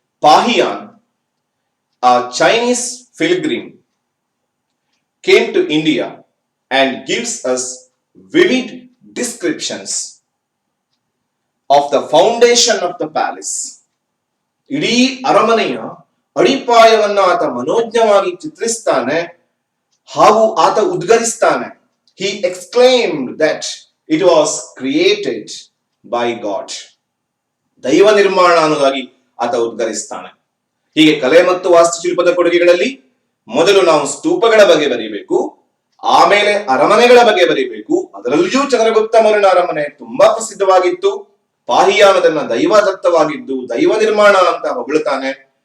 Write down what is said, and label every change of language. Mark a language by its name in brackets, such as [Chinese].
[English] Fahien, a Chinese pilgrim, came to India and gives us vivid descriptions of the foundation of the palace. [Kannada] ಇಡೀ ಅರಮನೆಯ ಅಡಿಪಾಯವನ್ನ ಆತ ಮನೋಜ್ಞವಾಗಿ ಚಿತ್ರಿಸ್ತಾನೆ ಹಾಗೂ ಆತ ಉದ್ಗರಿಸ್ತಾನೆ. [English] He exclaimed that it was created by God. [Kannada] ದೈವ ನಿರ್ಮಾಣ ಅನ್ನೋದಾಗಿ ಆತ ಉದ್ಗರಿಸ್ತಾನೆ. ಹೀಗೆ ಕಲೆ ಮತ್ತು ವಾಸ್ತುಶಿಲ್ಪದ ಕೊಡುಗೆಗಳಲ್ಲಿ ಮೊದಲು ನಾವು ಸ್ತೂಪಗಳ ಬಗ್ಗೆ ಬರೀಬೇಕು, ಆಮೇಲೆ ಅರಮನೆಗಳ ಬಗ್ಗೆ ಬರೀಬೇಕು. ಅದರಲ್ಲಿಯೂ ಚಂದ್ರಗುಪ್ತ ಮೌರ್ಯನ ಅರಮನೆ ತುಂಬಾ ಪ್ರಸಿದ್ಧವಾಗಿತ್ತು. ಪಾಹಿಯಾನದನ್ನ ದೈವದತ್ತವಾಗಿದ್ದು ದೈವ ನಿರ್ಮಾಣ ಅಂತ ಹೊಗಳುತ್ತಾನೆ.